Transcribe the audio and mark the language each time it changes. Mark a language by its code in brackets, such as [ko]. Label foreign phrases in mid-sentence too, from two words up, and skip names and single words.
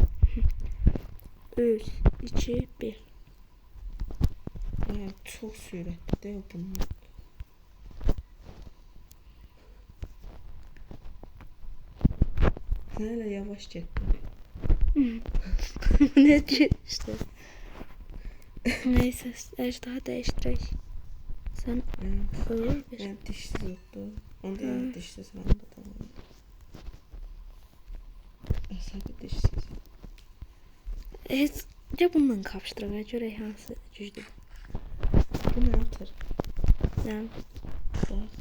[az] 3, 2, 1. Ya çox sürətli deyil bunlar. Sən hələ yavaş getdin. [tr] Ne diyor işte. Neyse ejderha değiştirək. Sen öyle bir. [az] Yəni dişsiz oldu. Onda yəni dişsiz məndə də var. Əsəbi dişsiz. Heç ya bununla kapışdıraq, görək hansı güclü. Bu nə atır? Yani Bax.